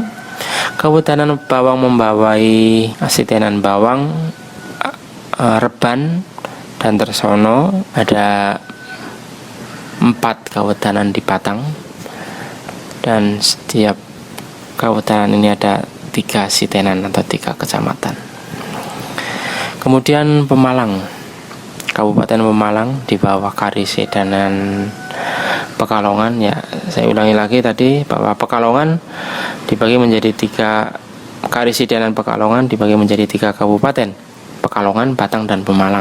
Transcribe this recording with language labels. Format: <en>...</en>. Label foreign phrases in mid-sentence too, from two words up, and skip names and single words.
<id>Kawetanan Bawang membawai Sitenan Bawang, Reban, dan Tersono. Ada 4 kawetanan di Batang, dan setiap kawetanan ini ada 3 sitenan atau 3 kecamatan. Kemudian Pemalang, Kabupaten Pemalang di bawah Karisidenan Pekalongan. Ya, saya ulangi lagi tadi bahwa Pekalongan dibagi menjadi 3, Karisidenan Pekalongan dibagi menjadi 3 kabupaten, Pekalongan, Batang, dan Pemalang.</id>